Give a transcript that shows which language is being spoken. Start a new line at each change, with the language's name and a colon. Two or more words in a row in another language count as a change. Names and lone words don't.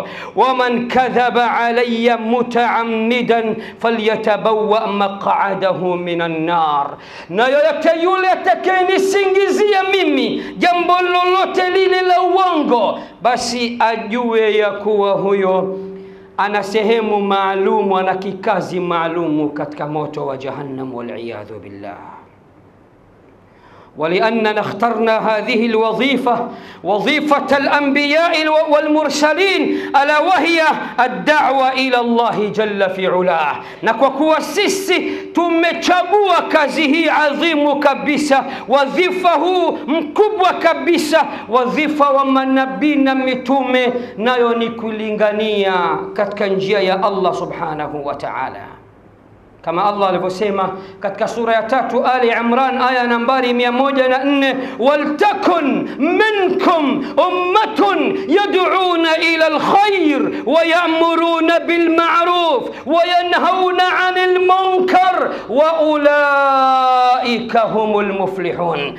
Arabic: ومن كذب علي متعمدا فليتبوأ مقعده من النار,
Swahili: na yoyote yule atakayenisingizia mimi jambo lolote lile la uongo, basi ajue ya kuwa huyo ana sehemu maalum, ana kikazi maalum katika moto wa jahannam,
Arabic: والعياذ بالله. ولأننا اخترنا هذه الوظيفة وظيفة الأنبياء والمرسلين ألا وهي الدعوة إلى الله جل في علاه. نكوكوا سيسي
Swahili: tumechagua kazi hii adhimu kabisa, wadhifa huu mkubwa kabisa, wadhifa wa manabii na mitume, nayo ni kulingania katika njia ya Allah
Arabic: سبحانه وتعالى.
Swahili: Kama Allah alivyosema katika sura ya 3 Ali Imran aya nambari 104:
Arabic: ولتكن منكم أمة يدعون إلى الخير ويأمرون بالمعروف وينهون عن المنكر وأولئك هم المفلحون.